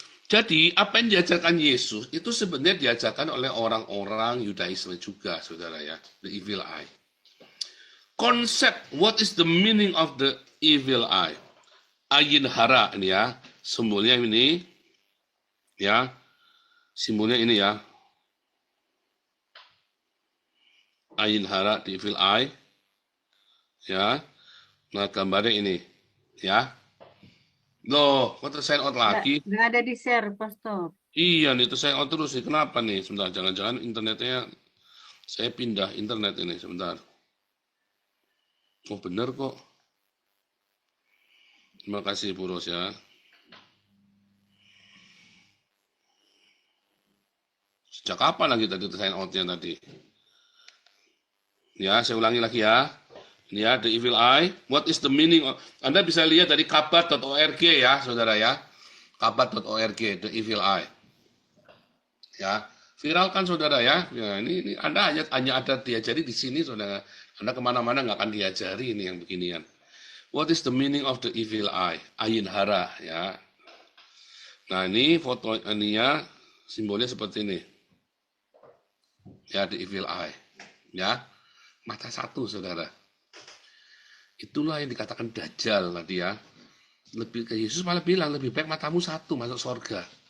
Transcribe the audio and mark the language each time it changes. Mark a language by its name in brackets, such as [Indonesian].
[Indonesian] Jadi, apa yang diajarkan Yesus itu sebenarnya diajarkan oleh orang-orang Yudaisme juga, saudara ya. [English] The evil eye. Konsep, what is the meaning of the evil eye? [Indonesian] Ayin hara ini ya, simbolnya ini, ya, simbolnya ini ya. Ayin hara, [English] the evil eye, [Indonesian] ya. Nah, gambarnya ini, ya. Loh, kok tersign out lagi? Nggak ada di share, Pastor. Iya nih, tersign out terus sih. Kenapa nih? Sebentar, jangan-jangan internetnya, saya pindah internet ini, sebentar. Oh, bener kok. Terima kasih, Bu Ros ya. Sejak kapan lagi tadi tersign out-nya tadi? Ya, saya ulangi lagi ya. Ini ya, [English] the evil eye. What is the meaning of... [Indonesian] Anda bisa lihat dari kabar.org ya, saudara ya. Kabar.org, [English] the evil eye. [Indonesian] Ya, viralkan saudara ya. Ya, ini Anda hanya ada diajari di sini, saudara. Anda kemana-mana nggak akan diajari ini yang beginian. [English] What is the meaning of the evil eye? [Indonesian] Ayin hara ya. Nah, ini foto ini ya, simbolnya seperti ini. Ya, [English] the evil eye. [Indonesian] Ya, mata satu, saudara. Itulah yang dikatakan Dajjal tadi ya. Yesus malah bilang lebih baik matamu satu masuk surga.